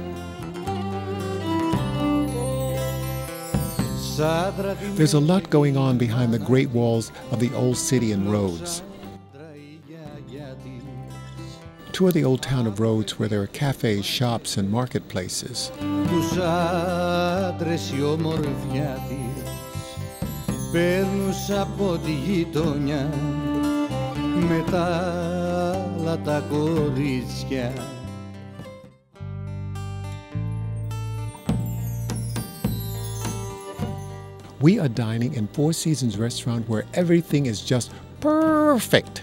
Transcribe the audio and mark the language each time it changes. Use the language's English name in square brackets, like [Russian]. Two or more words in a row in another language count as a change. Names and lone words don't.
[English] There's a lot going on behind the great walls of the old city in Rhodes. Tour the old town of Rhodes, where there are cafes, shops, and marketplaces. [Greek] Παίρνουσα από τη γειτονιά με τα άλλα τα κορίτσια. [English] We are dining in Four Seasons restaurant where everything is just perfect.